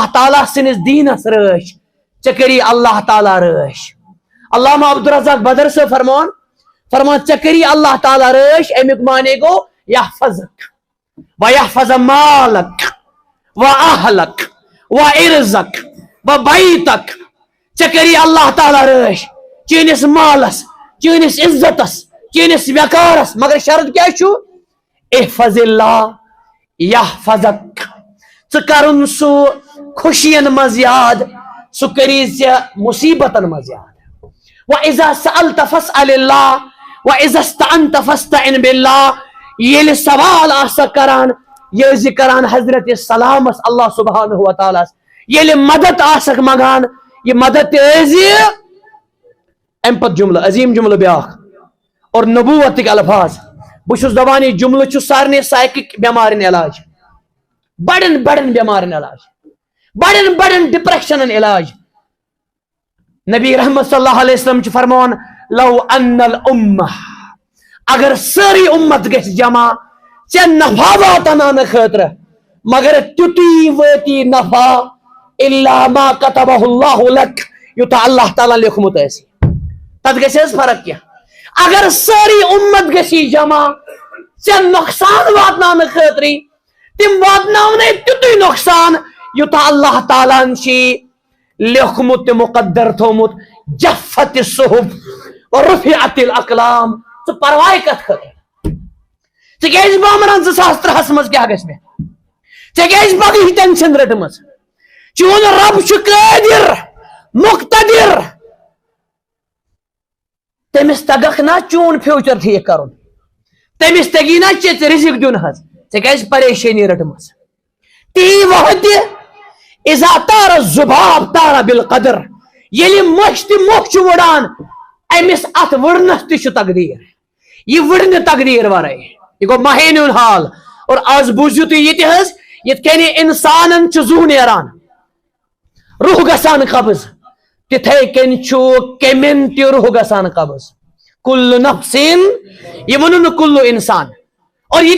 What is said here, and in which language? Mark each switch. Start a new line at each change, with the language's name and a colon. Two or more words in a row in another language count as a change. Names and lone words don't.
Kashmiri: تعالیٰ سنس دینس رٲچھ ژےٚ کری اللہ تعالیٰ رٲچھ علامہ عبدالرزاق بدر صٲب فرمان ژےٚ کری اللہ تعالیٰ رٲچھ امیُک معنی گو
Arabic: یحفظک ویحفظ مالک واہلک وعرضک وبیتک
Kashmiri: ژےٚ کری اللہ تعالیٰ رٲچھ چٲنِس مالس چٲنِس عزتس چٲنِس وقارس مگر شرط کیا چھُ
Arabic: احفظ اللہ
Kashmiri: یحفظک ژٕ کرُن سُہ خوشین مز یاد سُہ کری ژےٚ مصیبتن مز یاد
Arabic: وَإِذَا سَأَلْتَ فَاسْأَلِ اللَّهِ وَإِذَا اسْتَعَنْتَ فَاسْتَعِنْ بِاللَّهِ
Kashmiri: ییٚلہِ سوال آسکھ کران یہ کران حضرت سلامس اللہ سبحانہ و تعالیٰ ییٚلہِ مدد آسکھ منگان یہ مدد تہِ ام پت جملہ عظیم جملہ بیاکھ اور نبوتک الفاظ بہ چھُس دپان یہ جملہ چھُ سارنٕے سائکک بیمارن علاج بڑن بڑن بیمارن علاج بڑن بڑن ڈپریشنن علاج نبی رحمت
Arabic: صلی اللہ علیہ وسلم
Kashmiri: چھ فرمان
Arabic: لو ان الامہ
Kashmiri: اگر ساری امت گژھِ جمع ژےٚ نفع واتناونہٕ خٲطرٕ مگر تیُتُے وٲتی نفع
Arabic: الا ما كتبه اللہ لک
Kashmiri: یوتاہ اللہ تعالیٰ لیوکھمُت آسہِ تتھ گژھِ حظ فرق کینٛہہ اگر ساری امت گژھی جمع ژےٚ نۄقصان واتناونہٕ خٲطرٕ تم واتناونے تیُتُے نۄقصان یوتاہ اللہ تعالیٰ ہن چھی لیوکھمُت تہٕ مقدر تھومُت
Arabic: جفت الصحف ورفعت الاقلام
Kashmiri: ژٕ پرواے کتھ خٲطرٕ ژٕ کیازِ بامران 2003 منٛز کیاہ گژھِ مےٚ ژےٚ کیازِ پگہٕچ ٹینشن رٔٹمٕژ چون رب چھُ قٲدر مقتدر تٔمِس تگکھ نا چون فیوچر ٹھیک کرُن تٔمِس تگی نا ژےٚ رِزق دیُن حظ ژےٚ کیازِ پریشٲنی رٔٹمٕژ تی وقتہِ
Arabic: اذا طار الذباب طار بالقدر
Kashmiri: ییٚلہِ مۄچھ تہِ مۄکھ چھُ وٕڑان أمِس اتھ وٕڑنس تہِ چھُ تقدیٖر یہِ وٕڑ نہٕ تقدیٖر ورٲے یہِ گوٚو مہینہِ ہُنٛد حال اور آز بوٗزِو تُہۍ یہِ تہِ حظ یِتھ کٔنۍ انسانن چھُ زُو نیران روح گژھان قبض تِتھے کٔنۍ چھُ کیٚمٮ۪ن تہِ روح گژھان قبض
Arabic: کُلُّ نفسٍ
Kashmiri: یہِ ووٚنُن نہٕ کُلُّ انسان اور یہِ تہِ